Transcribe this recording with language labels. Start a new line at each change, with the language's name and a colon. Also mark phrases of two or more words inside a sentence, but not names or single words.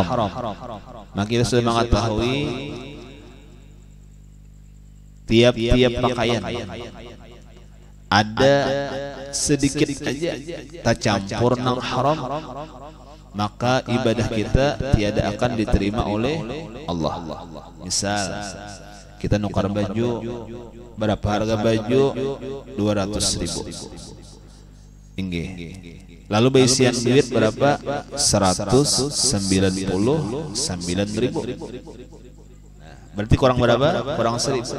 Banjar: Maka kita sudah mengetahui tiap-tiap pakaian ada sedikit aja tercampur nang haram, maka ibadah kita tiada akan diterima oleh Allah. Misal kita nukar baju, berapa harga baju? 200.000. Inggih. Lalu beisian duit berapa? 199.000. Berarti kurang berapa? Kurang 1.000.